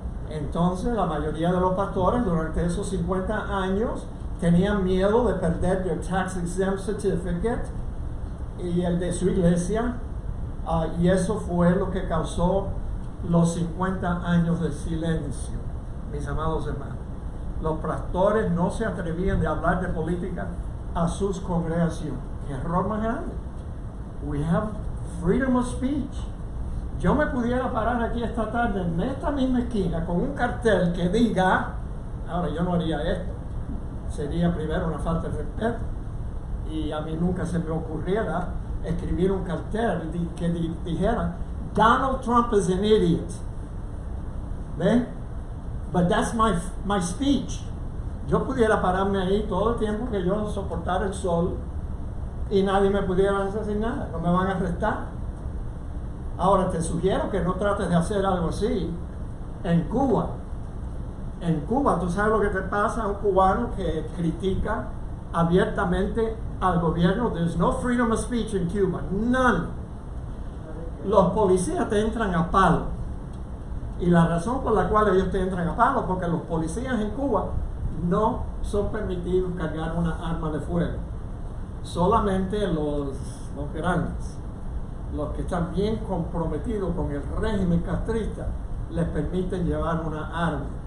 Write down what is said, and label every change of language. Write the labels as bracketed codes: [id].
[es] Entonces, la mayoría de los pastores durante esos 50 años tenían miedo de perder [en] their tax exempt certificate [es] y el de su iglesia, y eso fue lo que causó los 50 años de silencio, mis amados hermanos. Los pastores no se atrevían de hablar de política a sus congregaciones. ¡Qué error más grande! [en] We have freedom of speech. [es] Yo me pudiera parar aquí esta tarde en esta misma esquina con un cartel que diga, ahora yo no haría esto, sería primero una falta de respeto, y a mí nunca se me ocurriera escribir un cartel que dijera [en] Donald Trump is an idiot. [es] ¿Ven? [en] But that's my speech. [es] Yo pudiera pararme ahí todo el tiempo que yo soportara el sol y nadie me pudiera hacer nada, no me van a arrestar. Ahora te sugiero que no trates de hacer algo así en Cuba. En Cuba, tú sabes lo que te pasa a un cubano que critica abiertamente al gobierno. [en] There's no freedom of speech in Cuba, none. [es] Los policías te entran a palo. Y la razón por la cual ellos te entran a palo, porque los policías en Cuba no son permitidos cargar una arma de fuego. Solamente los grandes, los que están bien comprometidos con el régimen castrista, les permiten llevar una arma.